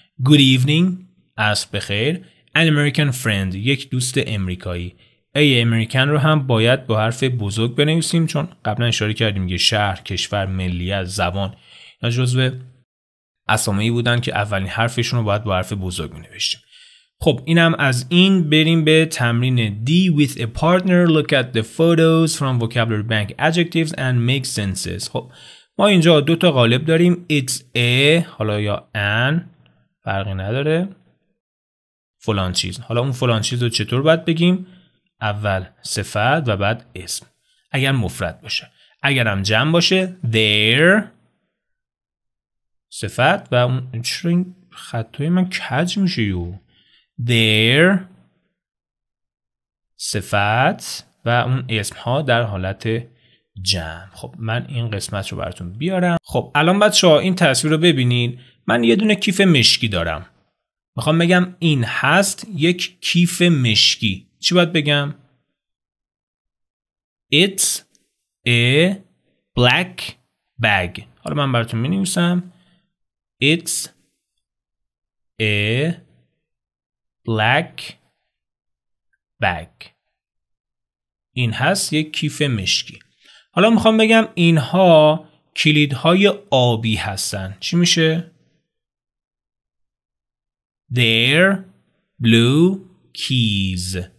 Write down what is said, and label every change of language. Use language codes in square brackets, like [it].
[en] Good evening [fa] عصر بخیر. [en] An American friend [fa] یک دوست امریکایی. ای امریکن رو هم باید با حرف بزرگ بنویسیم، چون قبلا اشاره کردیم که شهر، کشور، ملیت، زبان اینا جزو اسامی بودن که اولین حرفشون رو باید با حرف بزرگ می‌نوشتیم. خب اینم از این. بریم به تمرین D. [en] With a partner look at the photos from vocabulary bank adjectives and make senses. [fa] خب ما اینجا دو تا قالب داریم. It's a، حالا یا an، فرقی نداره، فلان چیز. حالا اون فلان چیز رو چطور باید بگیم؟ اول صفت و بعد اسم، اگر مفرد باشه. اگر هم جمع باشه their صفت و اون. چرا این خطای من کج میشه یو؟ their صفت و اون اسم ها در حالت جمع. خب من این قسمت رو براتون بیارم. خب الان بچه‌ها این تصویر رو ببینید. من یه دونه کیف مشکی دارم. میخوام بگم این هست یک کیف مشکی. چی باید بگم؟ [en] It's a black bag. [fa] حالا من براتون می‌نویسم. [en] It's a black bag. [fa] این هست یک کیف مشکی. حالا میخوام بگم اینها کلیدهای آبی هستن. چی میشه؟ [en] They're blue keys.